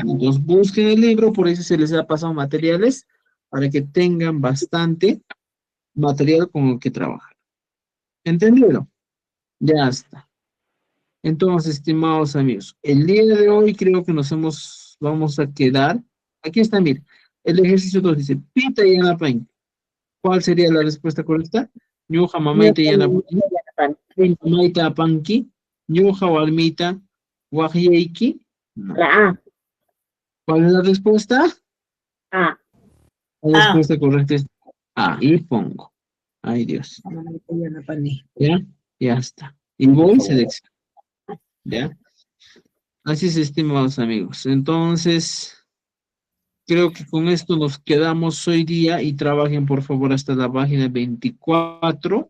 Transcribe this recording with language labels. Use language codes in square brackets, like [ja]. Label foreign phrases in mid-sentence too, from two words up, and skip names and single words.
[es] Entonces, busquen el libro, por eso se les ha pasado materiales, para que tengan bastante material con el que trabajar. ¿Entendido? Ya está. Entonces, estimados amigos, el día de hoy creo que vamos a quedar. Aquí está, mira, el ejercicio 2 dice, Pita y Anapain. ¿Cuál sería la respuesta correcta? [qu] Ñuja mamaita Yanapain, mamaita apanki, ñuja walmita, wajyeiki. [es] No. La A. ¿Cuál es la respuesta? A. La respuesta correcta es A. Y pongo. Ay, Dios. ¿Ya? Ya está. Y voy selecciono. ¿Ya? Así es, estimados amigos. Entonces, creo que con esto nos quedamos hoy día y trabajen por favor hasta la página 24,